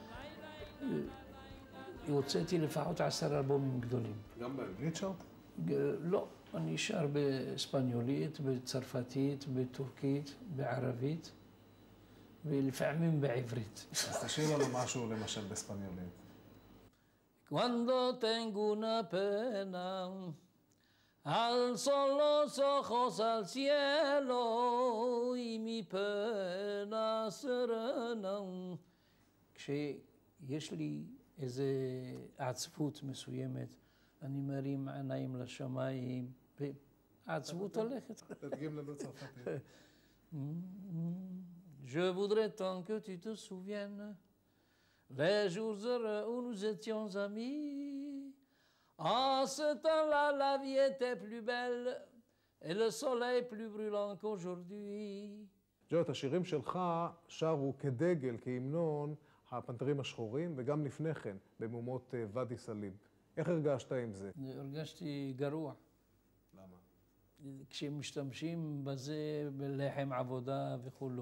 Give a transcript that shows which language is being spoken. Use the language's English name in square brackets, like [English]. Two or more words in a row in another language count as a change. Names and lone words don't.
[Hebrew] הוצאתי לפחות 10 אלבומים גדולים. גם באנגלית שרת? לא, אני שר בספניולית, בצרפתית, בטורקית, בערבית, ולפעמים בעברית. אז תשאיר לנו משהו למשל בספניולית. [Spanish] Cuando tengo una pena, Alzo los ojos al cielo y mi pena serena. [Hebrew] כשיש לי איזו עצבות מסוימת, אני מרים עיניים לשמיים, והעצבות הולכת. תדגים לנו צרפתית. [French] Je voudrais tant que tu te souviennes les jours heureux où nous étions amis. En ce temps-là, la vie était plus belle et le soleil plus brûlant qu'aujourd'hui. [Hebrew] ג'ו, את השירים שלך שרו כדגל, כהמנון, הפנתרים השחורים, וגם לפני כן, במהומות ואדי סאליב. איך הרגשת עם זה? הרגשתי גרוע. למה? כשמשתמשים בזה בלחם עבודה וכולו.